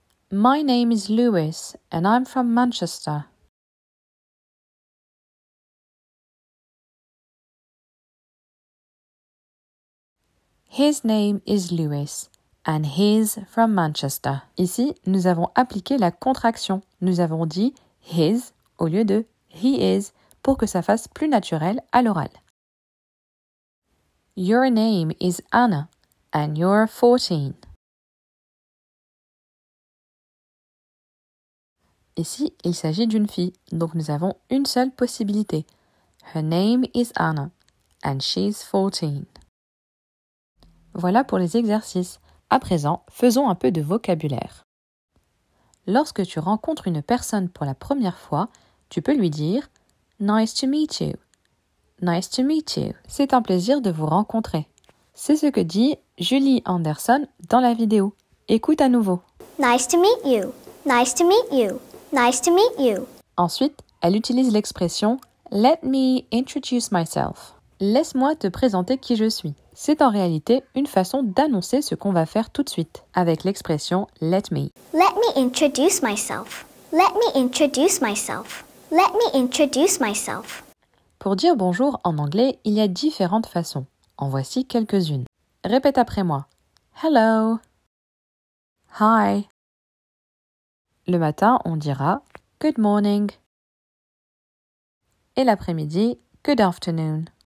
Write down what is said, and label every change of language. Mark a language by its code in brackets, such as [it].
[en] My name is Lewis and I'm from Manchester. His name is Lewis and he's from Manchester. [fr] Ici, nous avons appliqué la contraction. Nous avons dit his au lieu de he is pour que ça fasse plus naturel à l'oral. [en] Your name is Anna and you're 14. [fr] Ici, il s'agit d'une fille, donc nous avons une seule possibilité. [en] Her name is Anna and she's 14. [fr] Voilà pour les exercices. À présent, faisons un peu de vocabulaire. Lorsque tu rencontres une personne pour la première fois, tu peux lui dire « [en] Nice to meet you ». « Nice to meet you [fr] ». C'est un plaisir de vous rencontrer. C'est ce que dit Julie Anderson dans la vidéo. Écoute à nouveau. [en] Nice to meet you. Nice to meet you. Nice to meet you. [fr] Ensuite, elle utilise l'expression « [en] Let me introduce myself ». [fr] Laisse-moi te présenter qui je suis. C'est en réalité une façon d'annoncer ce qu'on va faire tout de suite, avec l'expression « let me ». [en] Let me introduce myself. Let me introduce myself. Let me introduce myself. [fr] Pour dire bonjour en anglais, il y a différentes façons. En voici quelques-unes. Répète après moi. [en] Hello. Hi. [fr] Le matin, on dira [en] good morning. [fr] Et l'après-midi, [en] good afternoon.